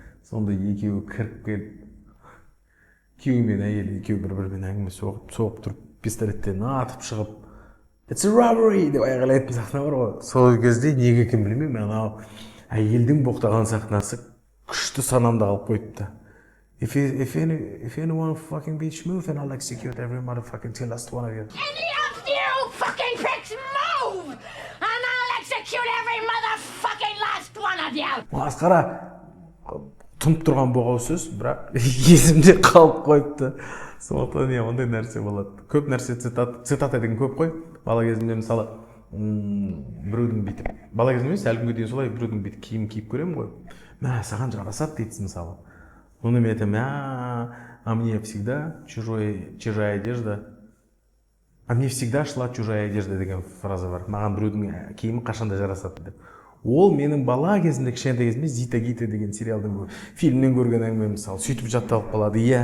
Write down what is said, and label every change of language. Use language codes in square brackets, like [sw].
[kk] Сонда екеуі кіріп келіп, күйеуі мен әйелі екеуі бір-бірімен әңгіме соғып тұрып, пистолеттен атып шығып, [en] "It's a robbery" [kk] деп айғайлайтын сахна бар ғой. Сол кезде неге кім білмеймін, әйелдің боқтаған сахнасы күшті санамда қалып қойыпты. [en] If anyone fucking bitch move, and I'll execute every motherfucking till last one of you. Any of you fucking pricks move, and I'll execute every motherfucking last one of you. [kk] Масқара тұнып тұрған боғау сөз, бірақ есімде қалып қойыпты. Сондықтан ондай нәрсе болады. Көп нәрсе цитата деген көп қой. Бала кезімде мысалы біреудің бүйтіп, бала кезімде емес, әлі күнге дейін солай біреудің бүйтіп киім киіп көремін ғой. Мә, саған жарасады дейді мысалы. Оны мен айтамын, [ru] а мне всегда чужая одежда. А мне всегда шла чужая одежда [kk] деген фраза бар. Маған біреудің киімі қашанда жарасады деп. Ол менің бала кезімде, кішкентай кезімде Зита Гита деген сериалдың фильмнен көрген әңгіме, мысалы, сөйтіп жатталып қалады.